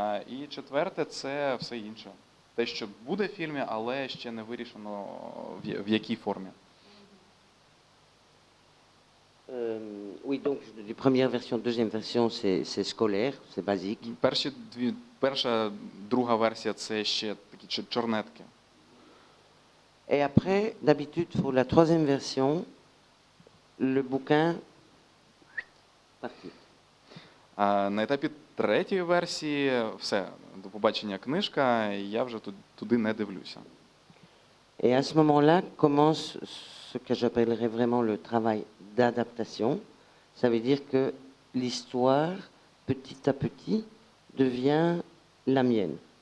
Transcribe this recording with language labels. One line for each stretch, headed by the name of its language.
Ukrainian: І четверте – це все інше. Те, що буде в фільмі, але ще не вирішено в якій формі.
French: Oui, donc, première version, deuxième version, c'est scolaire, c'est basique.
Ukrainian: Перша, друга версія – це ще такі чорнетки.
French: Et après, d'habitude, pour la troisième version, le bouquin parti.
Ukrainian: На етапі третьої версії все, до побачення книжка, я вже туди не дивлюся.
French: Et à ce moment-là commence ce que j'appellerais vraiment le travail d'adaptation. Ça veut dire que l'histoire, petit à petit, devient la mienne.